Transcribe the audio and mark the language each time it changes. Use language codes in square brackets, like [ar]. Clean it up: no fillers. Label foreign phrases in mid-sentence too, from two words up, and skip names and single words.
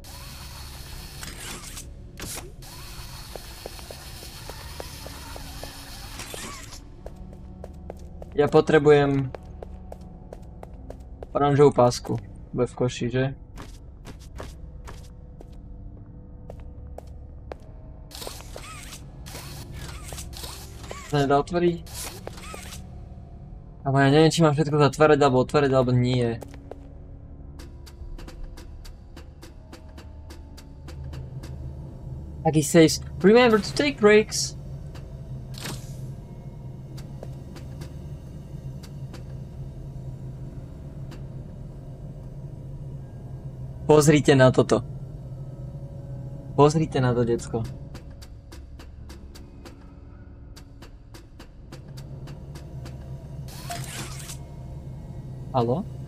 [sk] Ja potrebujem oranžovú pásku. Bude v koši, že? To nedá otvoriť? Ale ja neviem, či mám všetko zatvárať alebo otvárať alebo nie. [en] Like he says, remember to take breaks. [sk] Pozrite na toto. Pozrite na to, decko. Haló?